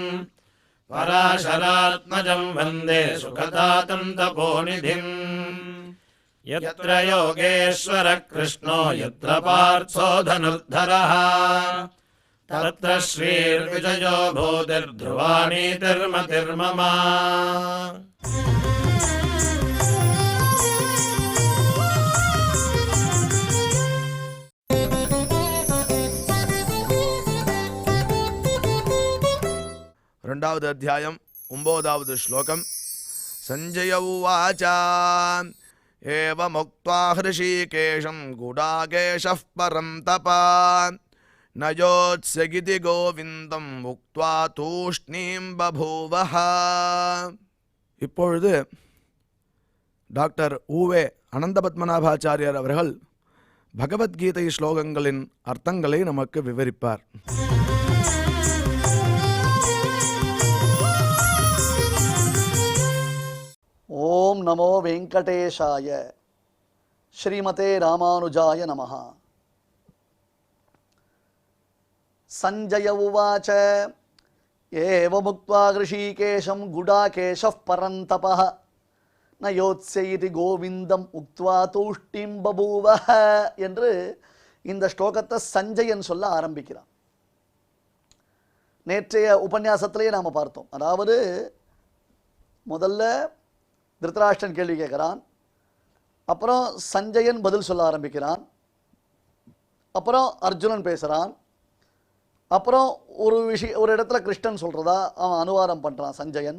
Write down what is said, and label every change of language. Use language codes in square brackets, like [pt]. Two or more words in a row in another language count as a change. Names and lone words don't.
[sa] पराशरात्मजं वन्दे सुखदातं तपोनिधिम् यत्र योगेश्वरः कृष्णो यत्र पार्थो धनुर्धरः तत्र श्रीर्विजयो भूतिर्ध्रुवानीतिर्मतिर्मम [te] రెండవది అధ్యాయం 9వ శ్లోకం [sa] संजय उवाच एवमुक्त्वा हृषीकेशं गुडाकेशः परं तपा नयोत्स्यगिति गोविंदं उक्त्वा तूष्णीं बभूवः. [ta] இப்பொழுது டாக்டர் ஊவே அனந்தபத்மநாபாச்சாரியார் அவர்கள் பகவத்கீதை ஸ்லோகங்களின் அர்த்தங்களை நமக்கு விவரிப்பார். [sa] ओम नमो वेंकटेशाय श्रीमते रामानुजाय नमः. संजय उवाच एवमुक्त्वा ऋषिकेशं गुडाकेशः परन्तपः न योत्स्य इति गोविन्दम् उक्त्वा तूष्णीं बभूवः [ta] என்று இந்த ஸ்லோகத்தை சஞ்சயன் சொல்ல ஆரம்பிக்கிறான். நேற்றைய உபன்யாசத்திலேயே நாம் பார்த்தோம். அதாவது முதல்ல திருதராஷ்டிரன் கேள்வி கேட்குறான், அப்புறம் சஞ்சயன் பதில் சொல்ல ஆரம்பிக்கிறான், அப்புறம் அர்ஜுனன் பேசுகிறான், அப்புறம் ஒரு இடத்துல கிருஷ்ணன் சொல்கிறதா அவன் அனுவாதம் பண்ணுறான் சஞ்சயன்.